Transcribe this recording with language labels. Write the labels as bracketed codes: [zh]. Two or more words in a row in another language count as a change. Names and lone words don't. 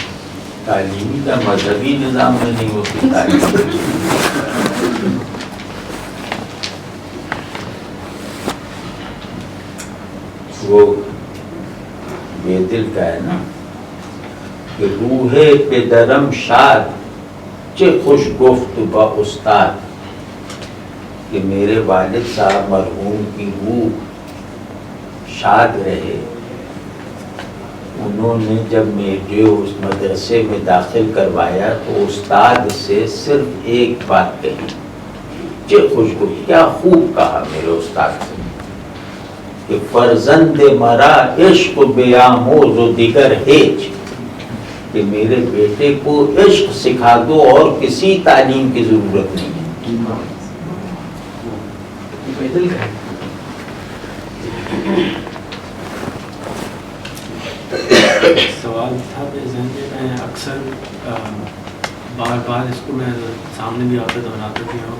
[ur] تعلیمی کا مذہبی نظام میں نہیں ہوتی تعلیم. وہ بے دل کا ہے نا کہ [fa] روح پدرم شاد چے خوش گفت با استاد, [ur] کہ میرے والد صاحب مرحوم کی روح شاد رہے. انہوں نے جب مجھے اس مدرسے میں داخل کروایا تو استاد سے صرف ایک بات کہی, [fa] چے خوش گفت, [ur] کیا خوب کہا میرے استاد سے کہ [fa] فرزند مرا عشق بیاموز و دیگر ہیچ, [ur] کہ میرے بیٹے کو عشق سکھا دو اور کسی تعلیم کی ضرورت نہیں ہے. سوال تھا میرے ذہن میں اکثر بار بار اس کو میں سامنے بھی آتا دہراتا بھی ہوں.